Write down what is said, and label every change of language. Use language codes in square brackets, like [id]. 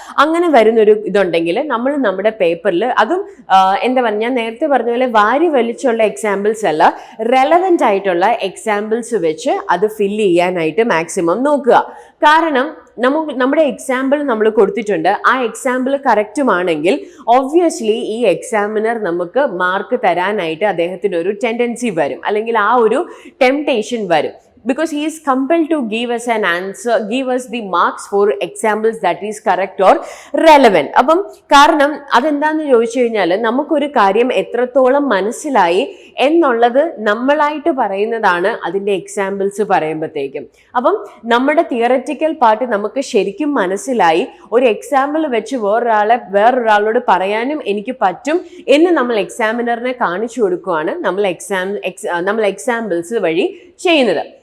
[ml] അങ്ങനെ വരുന്നൊരു ഇതുണ്ടെങ്കിൽ നമ്മൾ നമ്മുടെ പേപ്പറിൽ അതും എന്താ പറയുക, ഞാൻ നേരത്തെ പറഞ്ഞ പോലെ വാരി വലിച്ചുള്ള എക്സാമ്പിൾസ് അല്ല, റെലവെന്റ് ആയിട്ടുള്ള എക്സാമ്പിൾസ് വെച്ച് അത് ഫില്ല് ചെയ്യാനായിട്ട് മാക്സിമം നോക്കുക. കാരണം നമ്മുടെ എക്സാമ്പിൾ നമ്മൾ കൊടുത്തിട്ടുണ്ട്, ആ എക്സാമ്പിൾ കറക്റ്റുമാണെങ്കിൽ ഒബ്വിയസ്ലി ഈ എക്സാമിനർ നമുക്ക് മാർക്ക് തരാനായിട്ട് അദ്ദേഹത്തിന് ഒരു ടെൻഡൻസി വരും, അല്ലെങ്കിൽ ആ ഒരു ടെംപ്ടേഷൻ വരും. [en] Because he is compelled to give us an answer, give us the marks for examples that is correct or relevant. [ml] അപ്പം കാരണം അതെന്താന്ന് ചോദിച്ചു കഴിഞ്ഞാൽ നമുക്കൊരു കാര്യം എത്രത്തോളം മനസ്സിലായി എന്നുള്ളത് നമ്മളായിട്ട് പറയുന്നതാണ് അതിൻ്റെ എക്സാമ്പിൾസ് പറയുമ്പോഴത്തേക്കും. അപ്പം നമ്മുടെ തിയററ്റിക്കൽ പാർട്ട് നമുക്ക് ശരിക്കും മനസ്സിലായി, ഒരു എക്സാമ്പിൾ വെച്ച് വേറൊരാളോട് പറയാനും എനിക്ക് പറ്റും എന്ന് നമ്മൾ എക്സാമിനറിനെ കാണിച്ചു കൊടുക്കുകയാണ് നമ്മൾ എക്സാമ്പിൾസ് വഴി ചെയ്യുന്നത്.